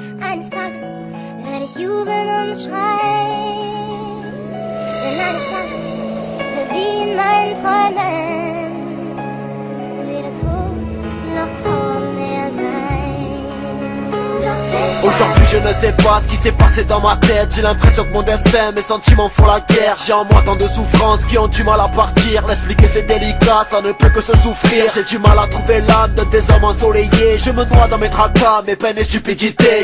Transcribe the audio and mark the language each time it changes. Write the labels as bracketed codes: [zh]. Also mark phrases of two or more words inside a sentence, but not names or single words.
[de] Eines Tages werde ich jubeln und schreien. Denn eines Tages wird wie in meinen Träumen weder Tod noch Trauer mehr sein. Doch [fr] Aujourd'hui je ne sais pas ce qui s'est passé dans ma tête. J'ai l'impression que mon destin, mes sentiments font la guerre. J'ai en moi tant de souffrances qui ont du mal à partir. L'expliquer c'est délicat, ça ne peut que se souffrir. J'ai du mal à trouver l'âme de des hommes ensoleillés. Je me noie dans mes tracas, mes peines et stupidités.